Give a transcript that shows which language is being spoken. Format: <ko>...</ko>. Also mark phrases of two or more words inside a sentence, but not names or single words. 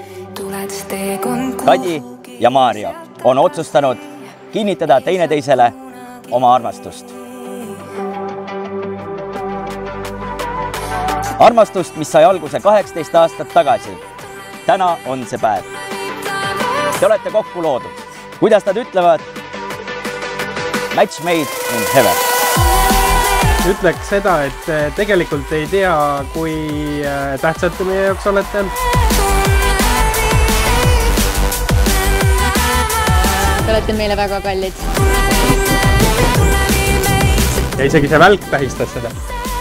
<et>Kadi ja Maarja on otsustanud kinnitada teineteisele oma armastust. Armastust, mis sai alguse 18 aastat tagasi. Täna on see päev. Te olete kokku loodud. Kuidas nad ütlevad?</et> <en>Match made in heaven.</en> <et>Ütleks seda, et tegelikult ei tea, kui tähtsad te meie jaoks olete. Te olete meile väga kallid. Ja isegi see välk tähistas seda.</et>